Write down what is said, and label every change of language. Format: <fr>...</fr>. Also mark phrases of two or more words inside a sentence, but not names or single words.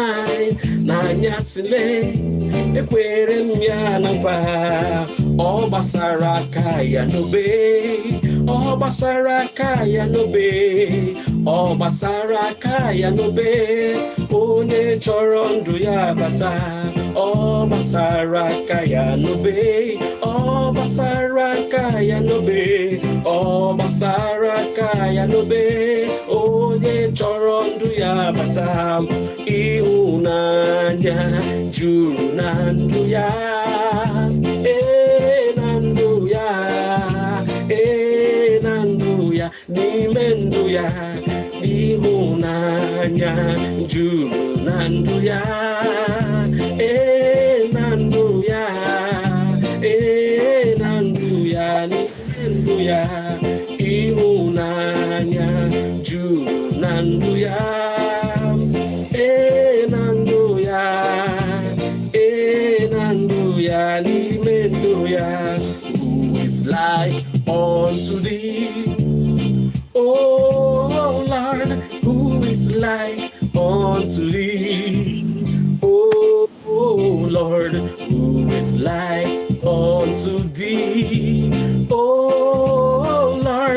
<ig>n'anyasị ekwere m ya na nkwa ọ gbasara aka ya n'obe ọ gbasara aka ya n'obe ọ gbasara aka ya n'obe onye chọrọ ndụ ya bata Obasara kaya nobe, Obasara kaya nobe, Obasara kaya nobe, Onye chọrọ ndụ ya bata, ịhụnanya juru na ndụ ya, na ndụ ya, na ndụ ya, n'ime ndụ ya, ịhụnanya juru na ndụ ya, na ndụ ya, na ndụ ya, n'ime ndụ ya, ịhụnanya juru na ndụ ya, na ndụ ya, na ndụ ya, n'ime ndụ ya.</ig> <en>Who is like unto thee, O Lord? Who is like unto thee, O Lord? Who is like unto thee, O Lord?</en>